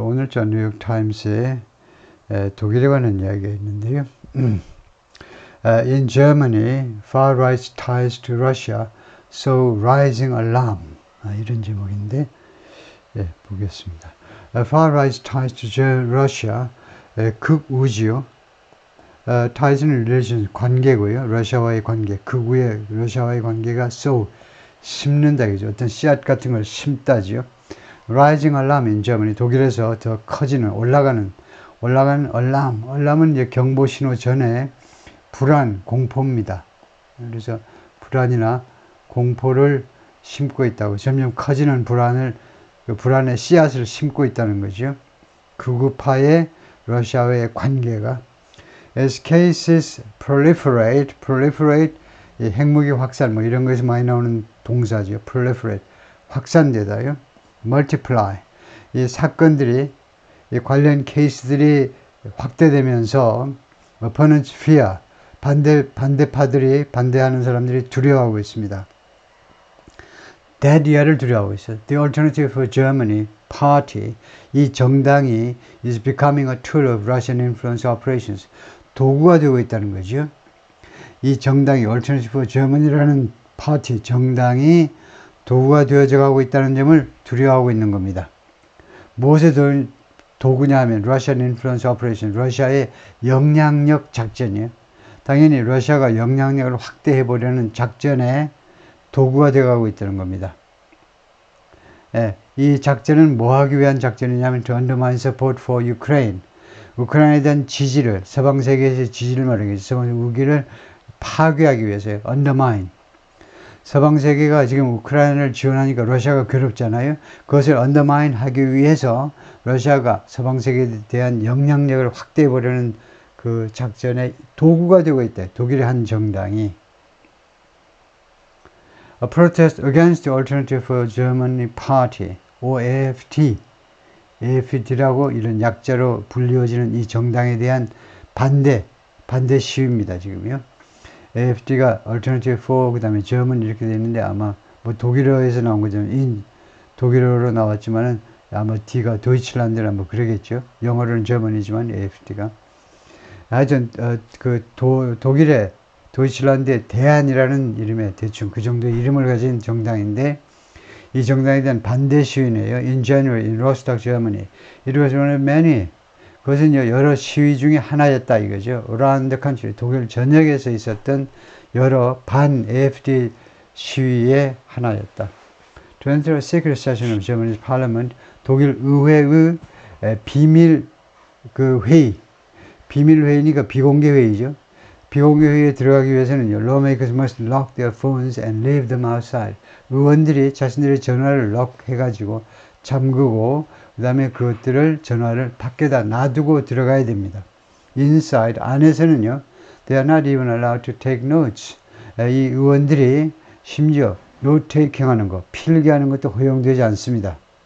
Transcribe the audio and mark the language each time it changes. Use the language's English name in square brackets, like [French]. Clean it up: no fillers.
[Korean] 오늘 저 뉴욕타임스에 독일에 관한 이야기가 있는데요. [English] In Germany, far-right ties to Russia, so rising alarm. [Korean] 이런 제목인데, 예, 보겠습니다. [English] Far-right ties to Russia, [Korean] 극우지요. ties는 relation, 관계고요. 러시아와의 관계, 극우의 러시아와의 관계가 so, 심는다, 그죠. 어떤 씨앗 같은 걸 심다지요. [English] Rising alarm in Germany, [Korean] 독일에서 더 커지는, 올라가는 [English] alarm. [Korean] alarm은 이제 경보 신호 전에 불안, 공포입니다. 그래서 불안이나 공포를 심고 있다고, 점점 커지는 불안의 씨앗을 심고 있다는 거죠. 극우파의 러시아와의 관계가. [English] As cases proliferate, [Korean] 이 핵무기 확산, 뭐 이런 거에서 많이 나오는 동사죠. proliferate, 확산되다요. multiply, 이 사건들이, 이 관련 케이스들이 확대되면서 [English] opponents fear, [Korean] 반대파들이, 반대하는 사람들이 두려워하고 있습니다. DADIA를 두려워하고 있어요. [English] The Alternative for Germany Party, [Korean] 이 정당이 [English] is becoming a tool of Russian influence operations, [Korean] 도구가 되고 있다는 거죠. 이 정당이 Alternative for Germany라는 파티, 정당이 도구가 되어져 가고 있다는 점을 두려워하고 있는 겁니다. 무엇의 도구냐 하면 [English] Russian Influence Operation, [Korean] 러시아의 영향력 작전이에요. 당연히 러시아가 영향력을 확대해 보려는 작전의 도구가 되어 가고 있다는 겁니다. 예, 이 작전은 뭐 하기 위한 작전이냐면 [English] to undermine support for Ukraine, [Korean] 우크라이나에 대한 지지를, 서방 세계에서의 지지를 말하겠죠. 서방 우기를 파괴하기 위해서요. [English] undermine. [Korean] 서방 세계가 지금 우크라이나를 지원하니까 러시아가 괴롭잖아요. 그것을 undermine 하기 위해서 러시아가 서방 세계에 대한 영향력을 확대해 보려는 그 작전의 도구가 되고 있다. 독일의 한 정당이. [English] A protest against the Alternative for Germany Party, or AfD. [Korean] AfD라고 이런 약자로 불리워지는 이 정당에 대한 반대 시위입니다. 지금요. AfD가 Alternative for, 그 다음에 German 이렇게 되어 있는데 아마 뭐 독일어에서 나온 거죠. 독일어로 나왔지만은 아마 D가 도이칠란드나 뭐 그러겠죠. 영어로는 German이지만 AfD가. 하여튼, 독일의 도이칠란드의 대안이라는 이름의 대충 그 정도의 이름을 가진 정당인데 이 정당에 대한 반대 시위네요. [English] In January, in Rostock, Germany. It was one of many. [Korean] 그것은 여러 시위 중에 하나였다 이거죠. [English] Around the country, [Korean] 독일 전역에서 있었던 여러 반 AfD 시위의 하나였다. [English] To enter a secret session of Germany's parliament, [Korean] 독일 의회의 비밀 회의, 비밀 회의니까 비공개 회의죠. 비공개 회의에 들어가기 위해서는 [English] lawmakers must lock their phones and leave them outside. [Korean] 의원들이 자신들의 전화를 lock 해가지고 잠그고 그 다음에 그것들을 전화를 밖에다 놔두고 들어가야 됩니다. [English] Inside, [Korean] 안에서는요, [English] they are not even allowed to take notes. [Korean] 이 의원들이 심지어 note taking 하는 거, 필기하는 것도 허용되지 않습니다.